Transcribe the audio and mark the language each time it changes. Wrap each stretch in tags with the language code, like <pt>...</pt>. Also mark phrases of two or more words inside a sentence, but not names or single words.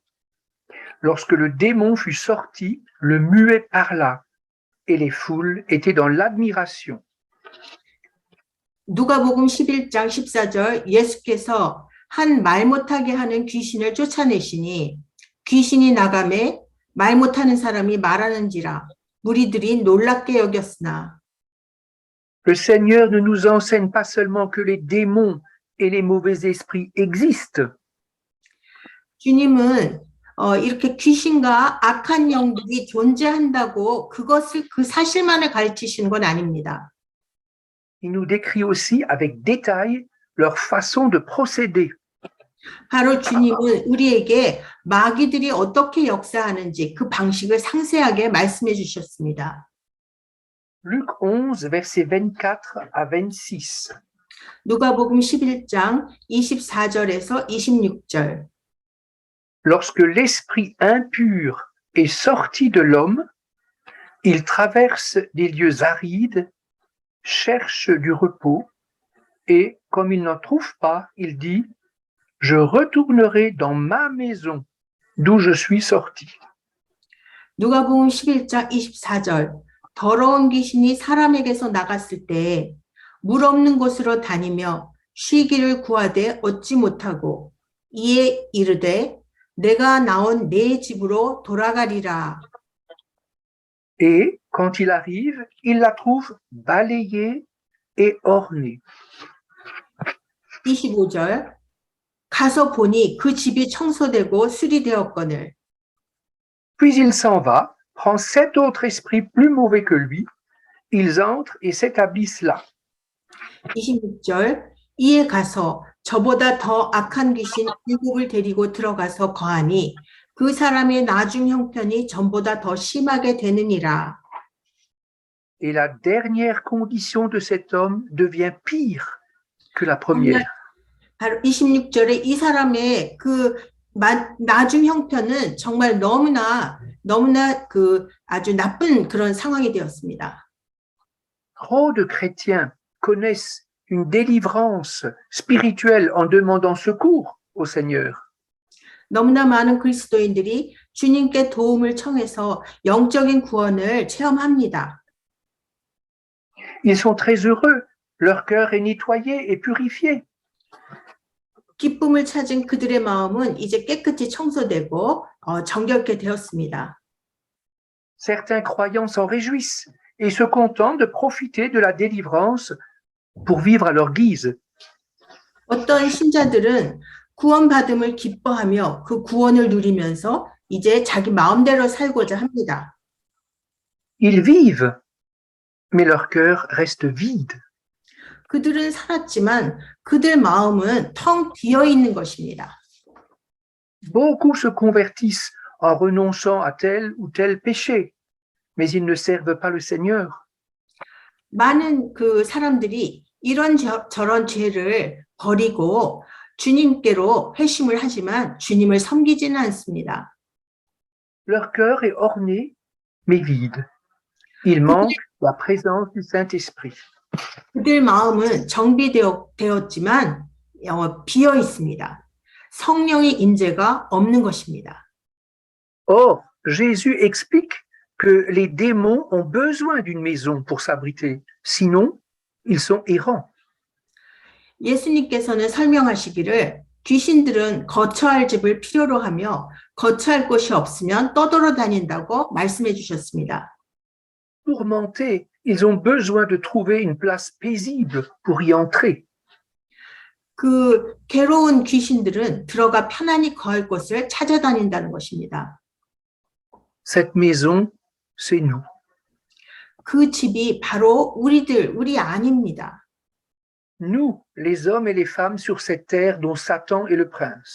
<fr>Lorsque le démon fut sorti, le muet parla et les foules étaient dans l'admiration.</fr> <ko>누가복음 11장 14절 예수께서 한 말 못하게 하는 귀신을 쫓아내시니 귀신이 나가매 말 못하는 사람이 말하는지라 무리들이 놀랍게 여겼으나.</ko> <fr>Le Seigneur ne nous enseigne pas seulement que les démons et les mauvais esprits existent.</fr> <ko>주님은 이렇게 귀신과 악한 영들이 존재한다고 그 사실만을 가르치시는 건 아닙니다.</ko> <fr>Il nous décrit aussi avec détail leur façon de procéder.</fr> <ko>바로 주님은 우리에게 마귀들이 어떻게 역사하는지 그 방식을 상세하게 말씀해 주셨습니다.</ko> <fr>Luc 11, versets 24 à 26.</fr> <ko>누가복음 11장 24절에서 26절.</ko> <fr>Lorsque l'esprit impur est sorti de l'homme, il traverse des lieux arides, cherche du repos, et comme il n'en trouve pas, il dit « Je retournerai dans ma maison d'où je suis sorti. »</fr> <ko>누가복음 11장 24절. 더러운 귀신이 사람에게서 나갔을 때 물 없는 곳으로 다니며 쉬기를 구하되 얻지 못하고 이에 이르되 내가 나온 내 집으로 돌아가리라.</ko> <fr>Et quand il arrive, il la trouve balayée et ornée.</fr> <ko>25절. 가서 보니 그 집이 청소되고 수리되었거늘.</ko> <fr>Puis il s'en va, prend 7 autres esprits plus mauvais que lui, ils entrent et s'établissent là.</fr> <ko>26절. 이에 가서 저보다 더 악한 귀신 7을 데리고 들어가서 거하니 그 사람의 나중 형편이 전보다 더 심하게 되느니라.</ko> <fr>et la dernière condition de cet homme devient pire que la première.</fr> <ko>바로 26절에 이 사람의 그 나중 형편은 정말 너무나 그 아주 나쁜 그런 상황이 되었습니다.</ko> <fr>Trop de chrétiens connaissent une délivrance spirituelle en demandant secours au Seigneur.</fr> <ko>너무나 많은 그리스도인들이 주님께 도움을 청해서 영적인 구원을 체험합니다.</ko> <fr>Ils sont très heureux, leur cœur est nettoyé et purifié.</fr> <ko>기쁨을 찾은 그들의 마음은 이제 깨끗이 청소되고 정결케 되었습니다.</ko> <fr>Certains croyants s'en réjouissent et se contentent de profiter de la délivrance pour vivre à leur guise.</fr> <ko>어떤 신자들은 구원받음을 기뻐하며 그 구원을 누리면서 이제 자기 마음대로 살고자 합니다.</ko> <fr>Ils vivent, mais leur cœur reste vide.</fr> <ko>그들은 살았지만 그들 마음은 텅 비어 있는 것입니다.</ko> <fr>Beaucoup se convertissent en renonçant à tel ou tel péché, mais ils ne servent pas le Seigneur.</fr> <ko>많은 그 사람들이 이런 저런 죄를 버리고 주님께로 회심을 하지만 주님을 섬기지는 않습니다.</ko> <fr>Leur cœur est orné, mais vide. Il manque la présence du Saint-Esprit.</fr> <ko>그들 마음은 정비되었지만 비어 있습니다. 성령의 임재가 없는 것입니다.</ko> <fr>Or, Jésus explique que les démons ont besoin d'une maison pour s'abriter, sinon ils sont errants.</fr> <ko>예수님께서는 설명하시기를 귀신들은 거처할 집을 필요로 하며 거처할 곳이 없으면 떠돌아다닌다고 말씀해 주셨습니다.</ko> <fr>Tourmentés, ils ont besoin de trouver une place paisible pour y entrer.</fr> <ko>그 괴로운 귀신들은 들어가 편안히 거할 곳을 찾아다닌다는 것입니다.</ko> <fr>Cette maison, c'est nous.</fr> <ko>그 집이 바로 우리 안입니다.</ko> <fr>Nous, les hommes et les femmes sur cette terre dont Satan est le prince.</fr>